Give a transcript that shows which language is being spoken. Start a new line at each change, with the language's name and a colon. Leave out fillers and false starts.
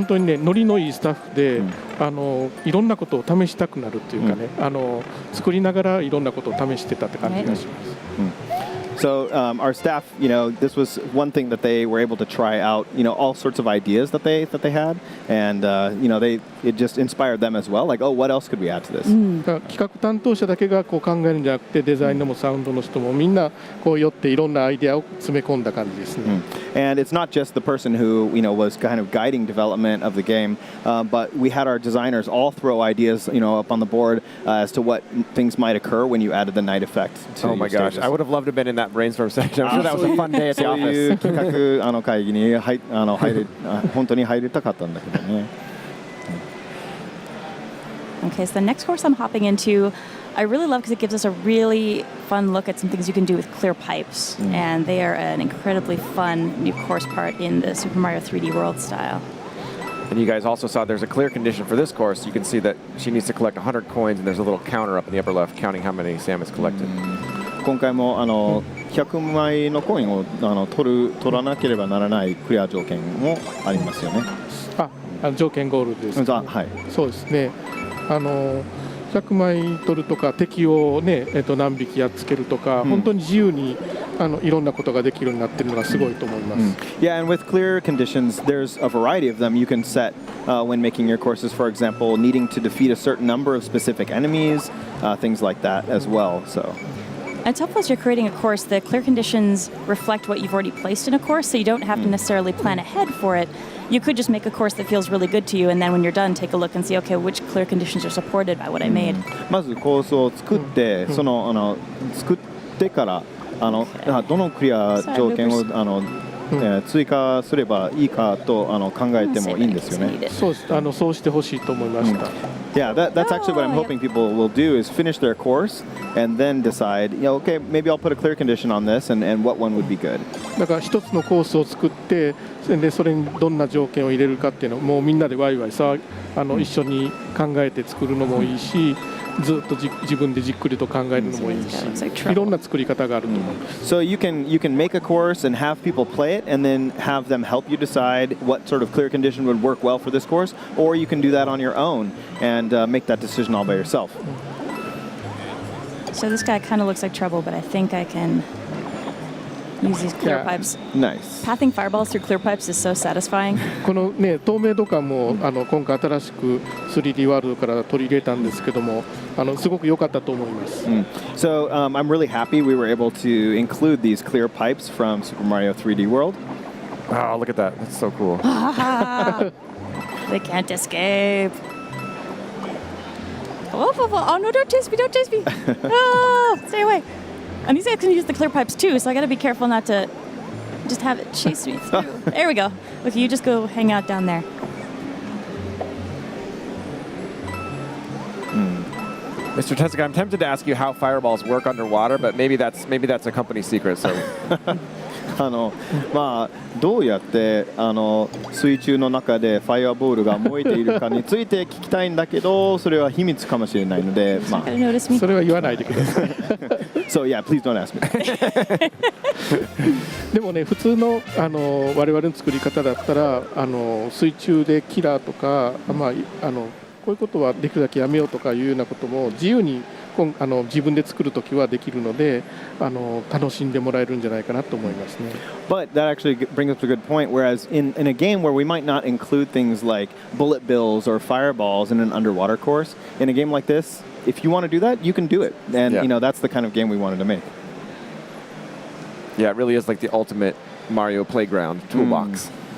Japanese: 本当にねノリのいいスタッフで、いろんなことを試したくなるっていうかね、作りながらいろんなことを試してたって感じがします。
English: So our staff, this was one thing that they were able to try out, all sorts of ideas that they had, and it just inspired them as well. Like, oh, what else could we add to this?
Japanese: 企画担当者だけがこう考えるんじゃなくて、デザインのもサウンドの人もみんなこう寄っていろんなアイデアを詰め込んだ感じですね。
English: And it's not just the person who was kind of guiding development of the game, but we had our designers all throw ideas, up on the board as to what things might occur when you added the night effect. To oh my gosh, stages. I would have loved to have been in that brainstorm section. I'm sure that was a fun day at the
Japanese: そういう
English: office.
Japanese: 企画会議に本当に入りたかったんだけどね。
English: Okay, so the next course I'm hopping into, I really love because it gives us a really fun look at some things you can do with clear pipes. And they are an incredibly fun new course part in the Super Mario 3D World style. And you guys also saw there's a clear condition for this course. You can see that she needs to collect 100 coins, and there's a little counter up in the upper left counting how many Sam has collected.
Japanese: 今回も100枚のコインを取らなければならないクリア条件もありますよね。条件ゴールです、はい、そうですね。 100枚取るとか敵を、何匹やっつけるとか、本当に自由にいろんなことができるようになっているのがすごいと思います。
English: Yeah, and with clear conditions, there's a variety of them you can set when making your courses. For example, needing to defeat a certain number of specific enemies, things like that as well. So. And it's helpful as you're creating a course, the clear conditions reflect what you've already placed in a course, so you don't have to necessarily plan ahead for it. You could just make a course that feels really good to you, and then when you're done, take a look and see, okay, which clear conditions are supported by what I made.
Japanese: まずコースを作って、作ってからどのクリア条件を追加すればいいかと考えてもいいんですよね。そうしてほしいと思いました。
English: Yeah, that's actually what I'm hoping people will do is finish their course and then decide, okay, maybe I'll put a clear condition on this and what one would be good.
Japanese: だから一つのコースを作って、でそれにどんな条件を入れるかっていうのをもうみんなでワイワイ一緒に考えて作るのもいいし。ずっと自分でじっくりと考えるのもいいし、いろんな作り方があると思います。
English: So you can make a course and have people play it, and then have them help you decide what sort of clear condition would work well for this course, or you can do that on your own and make that decision all by yourself. So this guy kind of looks like trouble, but I think I can use these clear pipes. Nice. Pathing fireballs through clear pipes is so satisfying.
Japanese: このね透明度感も今回新しく 3D ワールドから取り入れたんですけども、すごく良かったと思います。
English: So I'm really happy we were able to include these clear pipes from Super Mario 3D World. Oh, look at that. That's so cool. They can't escape. Oh, no, don't chase me, don't chase me. Oh, stay away. And these guys can use the clear pipes too, so I gotta be careful not to just have it chase me through. There we go. Okay, you just go hang out down there. Mr. Tezuka, I'm tempted to ask you how fireballs work underwater, but maybe that's a company secret. So
Japanese: まあどうやって水中の中でファイアボールが燃えているかについて聞きたいんだけど、それは秘密かもしれないので、まあ
English: Notice me.
Japanese: それは言わないでください。
English: So yeah, please don't ask me.
Japanese: でもね、普通の我々の作り方だったら水中でキラーとか、まあこういうことはできるだけやめようとかいうようなことも自由に自分で作るときはできるので楽しんでもらえるんじゃないかなと思いますね。
English: But that actually brings up a good point. Whereas in a game where we might not include things like bullet bills or fireballs in an underwater course, in a game like this, if you want to do that, you can do it. And that's the kind of game we wanted to make. Yeah, it really is like the ultimate Mario playground toolbox.